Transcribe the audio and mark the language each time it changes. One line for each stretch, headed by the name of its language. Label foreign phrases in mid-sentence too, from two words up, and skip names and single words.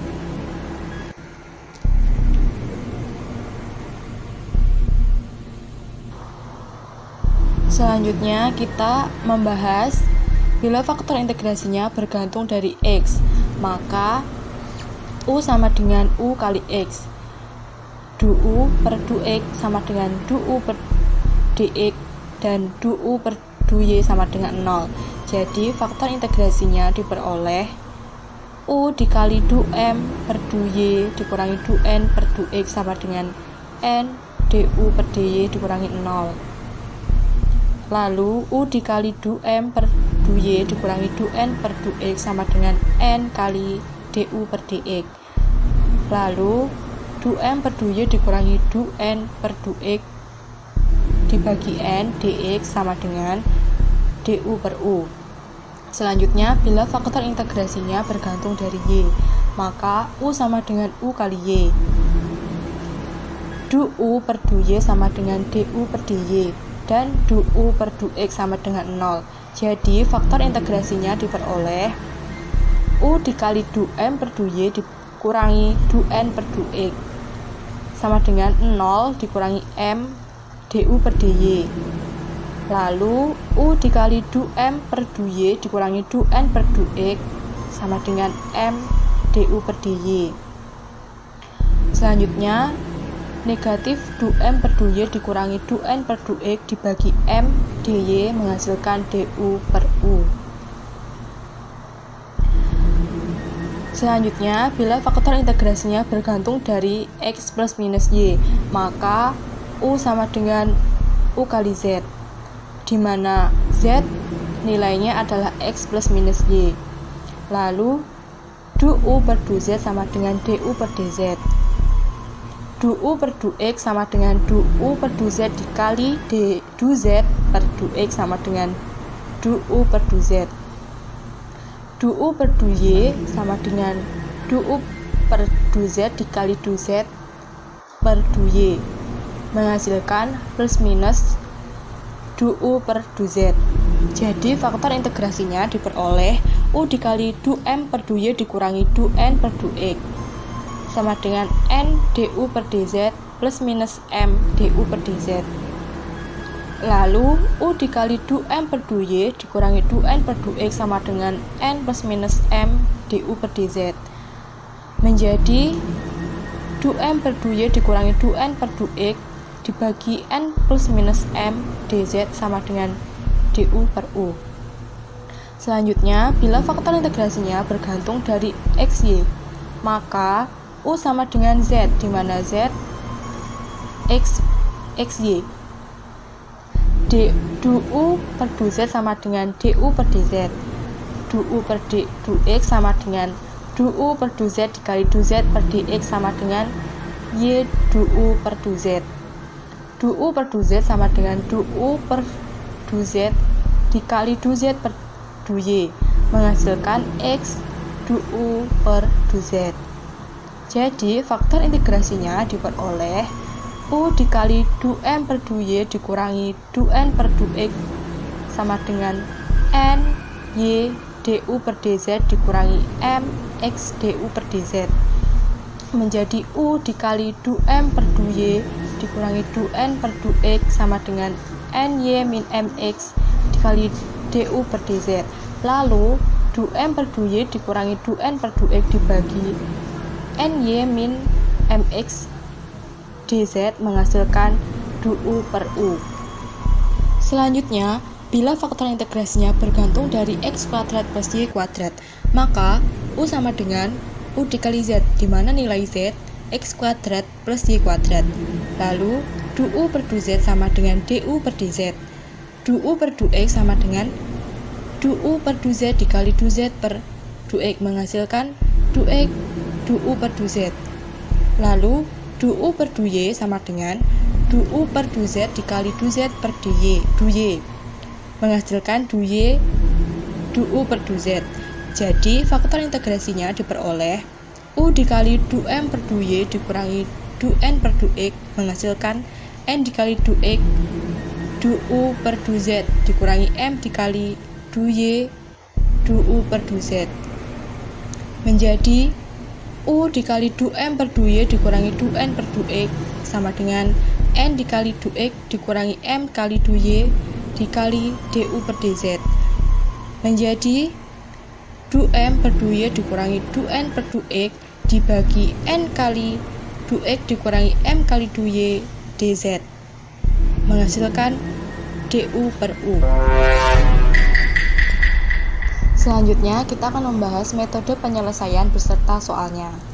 Indonesian: Selanjutnya kita membahas bila faktor integrasinya bergantung dari x, maka u sama dengan u kali x, du per du_x sama dengan du per dx, dan du per du_y sama dengan 0. Jadi faktor integrasinya diperoleh u dikali du_m per du_y dikurangi du_n per du_x sama dengan n du per dy dikurangi 0. Lalu u dikali du_m per du_y dikurangi du_n per du_x sama dengan n kali du per dx. Lalu du_m per du_y dikurangi du_n per du_x dibagi n dx sama dengan du per u. Selanjutnya, bila faktor integrasinya bergantung dari y, maka u sama dengan u kali y. Du per du_y sama dengan du per dy, dan du per du_x sama dengan 0. Jadi, faktor integrasinya diperoleh u dikali du_m per du_y dikurangi du_n per du_x sama dengan 0 dikurangi m du per dy. Lalu u dikali du_m per du_y dikurangi du_n per du_x sama dengan m du per dy. Selanjutnya, negatif du_m per du_y dikurangi du_n per du_x dibagi m dy menghasilkan du per u. Selanjutnya, bila faktor integrasinya bergantung dari x plus minus y, maka u sama dengan u kali z, di mana z nilainya adalah x plus minus y. Lalu du per du_z sama dengan du per dz. Du per du_x sama dengan du per du_z dikali du_z per du_x sama dengan du per du_z. Du per du_y sama dengan du per du_z dikali du_z per du_y menghasilkan plus minus du per du_z. Jadi faktor integrasinya diperoleh u dikali du_m per du_y dikurangi du_n per du_x sama dengan n du per dz plus minus m du per dz. Lalu U dikali du M per du Y dikurangi du N per du X sama dengan N plus minus M du per dz. Menjadi du M per du Y dikurangi du N per du X dibagi N plus minus M dz sama dengan du per U. Selanjutnya, bila faktor integrasinya bergantung dari XY, maka U sama dengan Z, di mana Z XY. Du U per du Z sama dengan du per dz. Du U per du X sama dengan du U per du Z dikali du Z per dx sama dengan Y du U per du Z. Du U per du Z sama dengan du U per du Z dikali du Z per du Y, menghasilkan X du U per du Z. Jadi, faktor integrasinya diperoleh U dikali du M per du Y dikurangi du N per du X sama dengan N Y du per dz dikurangi M X du per dz. Menjadi U dikali du M per du Y dikurangi du N per du X sama dengan NY min MX dikali du per dz. Lalu du M per du Y dikurangi du N per du X dibagi NY min MX dz menghasilkan du U per U. Selanjutnya, bila faktor integrasinya bergantung dari X kuadrat plus Y kuadrat, maka U sama dengan U dikali Z, di mana nilai Z X kuadrat plus Y kuadrat. Lalu du U per du Z sama dengan du per dz. Du U per du X sama dengan du U per du Z dikali du Z per du X menghasilkan du X du U per du Z. Lalu du U per du Y sama dengan du U per du Z dikali du Z per du Y menghasilkan du Y du U per du Z. Jadi faktor integrasinya diperoleh U dikali du M per du Y dikurangi du N per du X menghasilkan N dikali du X du U per du Z dikurangi M dikali du Y du U per du Z. Menjadi U dikali du M per du Y dikurangi du N per du X sama dengan N dikali du X dikurangi M kali du Y dikali du per dz. Menjadi du M per du Y dikurangi du N per du X dibagi N kali du X dikurangi M kali du Y dz menghasilkan du per U. Selanjutnya, kita akan membahas metode penyelesaian beserta soalnya.